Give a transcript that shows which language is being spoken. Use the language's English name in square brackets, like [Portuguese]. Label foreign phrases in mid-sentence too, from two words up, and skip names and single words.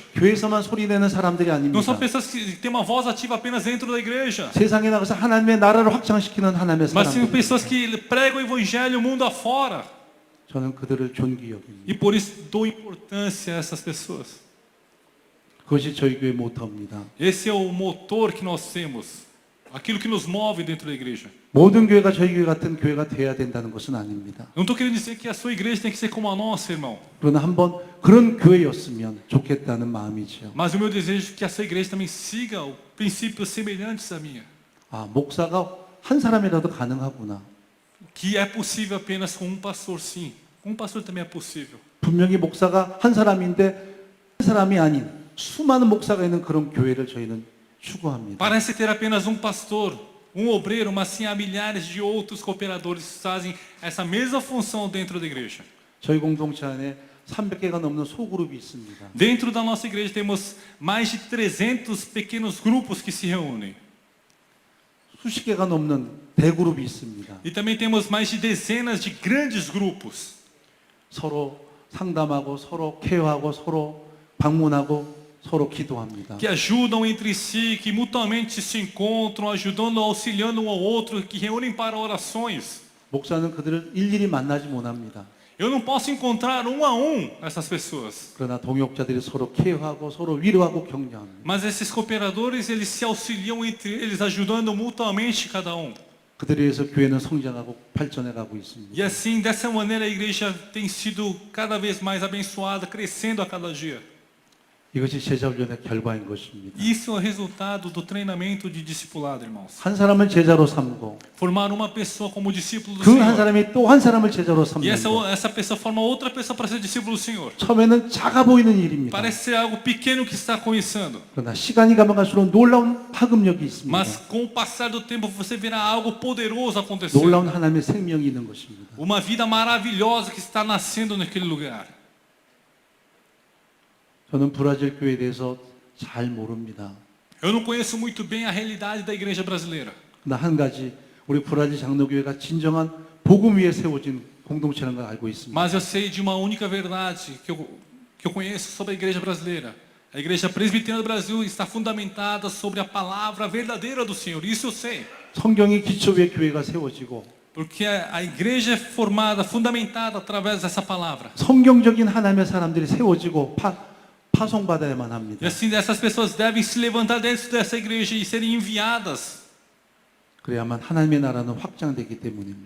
[Korean] 교회에서만 소리 내는 사람들이 [Portuguese] Não são [Korean] 아닙니다. [Portuguese] pessoas que têm uma voz ativa apenas dentro da igreja. [Korean] 세상에 나가서 하나님의 나라를 확장시키는 하나님의 [Portuguese] Mas sim [Korean] 사람들. [Portuguese] pessoas que pregam o evangelho mundo afora. [Korean] 저는 그들을 존귀 여깁니다. [Portuguese] E por isso dou importância a essas pessoas. [Korean] 그것이 저희 교회 모토입니다. [Portuguese] Esse é o motor que nós temos. Aquilo que nos move dentro da igreja. [Korean] 모든 교회가 저희 교회 같은 교회가 돼야 된다는 것은 아닙니다. [Portuguese] Eu não estou querendo dizer que a sua igreja tem que ser como a nossa, irmão. [Korean] 그러나 한번 그런 교회였으면 좋겠다는 마음이지요. [Portuguese] Mas o meu desejo é que a sua igreja também siga princípios semelhantes à minha. [Korean] 아, 목사가 한 사람이라도 가능하구나. [Portuguese] Que é possível apenas com pastor, sim. Com pastor também é possível. [Korean] 분명히 목사가 한 사람인데 한 사람이 아닌 수많은 목사가 있는 그런 교회를 저희는 추구합니다. [Portuguese] Parece ter apenas pastor, obreiro, mas sim há milhares de outros cooperadores que fazem essa mesma função dentro da igreja. [Korean] 저희 공동체 안에 300개가 넘는 소그룹이 있습니다. [Portuguese] Dentro da nossa igreja temos mais de 300 pequenos grupos que se reúnem. [Korean] 수십 개가 넘는 대그룹이 있습니다. [Portuguese] E também temos mais de dezenas de grandes grupos. [Korean] 서로 상담하고 서로 케어하고 서로 방문하고 서로 기도합니다. [Portuguese] Que ajudam entre si, que mutuamente se encontram, ajudando, auxiliando um ao outro, que reúnem para orações. [Korean] 목사는 그들을 일일이 만나지 못합니다. [Portuguese] Eu não posso encontrar um a essas pessoas. [Korean] 그러나 동역자들이 서로 케어하고 서로 위로하고 격려합니다. [Portuguese] Mas esses cooperadores, eles se auxiliam entre eles, ajudando mutuamente cada um. [Korean] 그들에 의해서 교회는 성장하고 발전해 가고 있습니다. [Portuguese] E assim, dessa maneira, a igreja tem sido cada vez mais abençoada, crescendo a cada dia. [Korean] 이것이 제자 훈련의 결과인 것입니다. [Portuguese] Isso é o resultado do treinamento de discipulado, irmãos. [Korean] 한 사람을 제자로 삼고 [Portuguese] Formar uma pessoa como discípulo do [Korean] 그 한 [Portuguese] Senhor. [Korean] 사람이 또 한 사람을 제자로 [Portuguese] E [Korean] 삼는다. [Portuguese] essa pessoa forma outra pessoa para ser discípulo do Senhor. [Korean] 처음에는 작아 보이는 일입니다. [Portuguese] Parece ser algo pequeno que está começando. [Korean] 그러나 시간이 가면 갈수록 놀라운 파급력이 있습니다. [Portuguese] Mas com o passar do tempo você verá algo poderoso acontecendo. [Korean] 놀라운 하나님의 생명이 있는 것입니다. [Portuguese] Uma vida maravilhosa que está nascendo naquele lugar. [Korean] 저는 브라질 교회에 대해서 잘 모릅니다. [Portuguese] Eu não conheço muito bem a realidade da igreja brasileira. [Korean] 그러나 한 가지 우리 브라질 장로교회가 진정한 복음 위에 세워진 공동체라는 걸 알고 있습니다. [Portuguese] Mas eu sei de uma única verdade que eu conheço sobre a igreja brasileira. A igreja presbiteriana do Brasil está fundamentada sobre a palavra verdadeira do Senhor. Isso eu sei. [Korean] 성경의 기초 위에 교회가 세워지고 [Portuguese] Porque a igreja é formada, fundamentada através dessa palavra. [Korean] 성경적인 하나님의 사람들이 세워지고 파송받아야만 합니다. [Portuguese] E assim, essas pessoas devem se levantar dentro dessa igreja e serem enviadas [Korean] 그래야만 하나님의 나라는 확장되기 때문입니다.